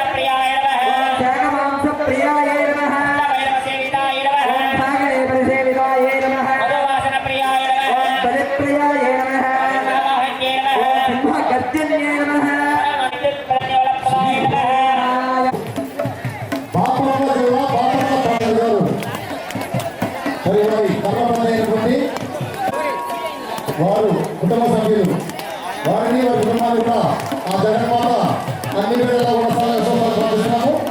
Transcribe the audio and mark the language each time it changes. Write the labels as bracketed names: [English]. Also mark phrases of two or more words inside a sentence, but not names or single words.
[Sanskrit] प्रियाय नमः त्यागमांसप्रियाय नमः भैरवसेविताय नमः ओम सागरे परिसेविताय नमः मधुवासनप्रियाय नमः ओम बलिप्रियाय नमः वाहन्ये नमः ओम सिंहगर्जन्ये नमः विद्युत्प्रज्वलप्रदाय नमः [Telugu] బాపురాల జిల్లా బాపురాల పాటలు గారు మరి వారి కర్మబంధైనటువంటి వారు కుటుంబ సభ్యులు వారిని వారి కుటుంబాలు కూడా ఆ జగన్మాత అన్ని వేళలా కూడా సహాయ ప్రార్థిస్తున్నాము.